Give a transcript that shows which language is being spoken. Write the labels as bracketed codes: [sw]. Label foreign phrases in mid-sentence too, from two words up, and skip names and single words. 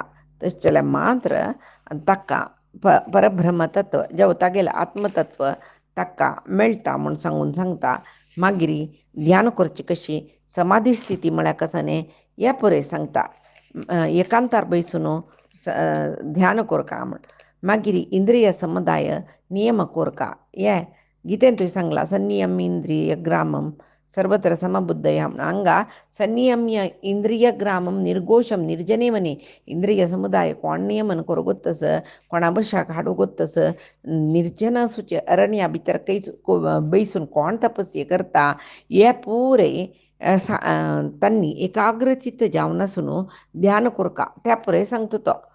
[kok] तशें जाल्यार मात्र ताका परब्रह्मतत्व जावं तागेलें आत्मतत्व ताका मेळटा म्हूण सांगता. मागीर ध्यान करची कशी, समाधी स्थिती म्हळ्यार कसं न्ही हे पुरे सांगता. एकांतार बैसून ध्यान करका म्हूण. मागीर इंद्रिय समुदाय नियम करका. हे गीतेन तुवें सांगला [sa] संनियम इंद्रिय ग्रामम सर्वत्र समबुद्धय [kok] म्हूण. हांगा [sa] संनियम्य इंद्रिय ग्रामम निर्घोषम निर्जने वने. [kok] इंद्रिय समुदाय कोण नियमन करूं गोत्तस, कोणा बशाक हाडू गोत्तस, निर्जन सुचे अरण्या भितर बैसून कोण तपस्ये करता हे पुरे तांणी एकाग्रचित्त जावन आसून ध्यान करका त्या पुरे सांगता तो.